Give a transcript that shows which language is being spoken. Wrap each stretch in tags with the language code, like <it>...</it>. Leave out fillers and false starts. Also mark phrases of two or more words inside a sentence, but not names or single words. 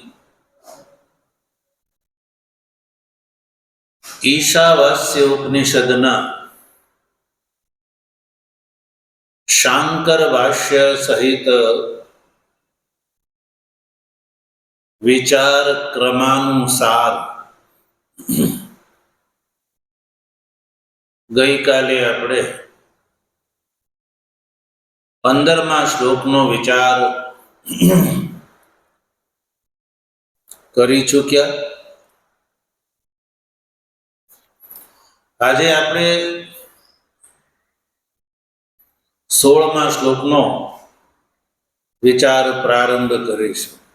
<gu>ઈશાવાસ્ય ઉપનિષદના શાંકર ભાષ્ય સહિત વિચાર ક્રમાનુસાર ગઈ કાલે આપણે 15મા શ્લોકનો વિચાર કરી ચૂક્યા। આજે આપણે 16મા શ્લોકનો વિચાર પ્રારંભ કરીશું।</gu>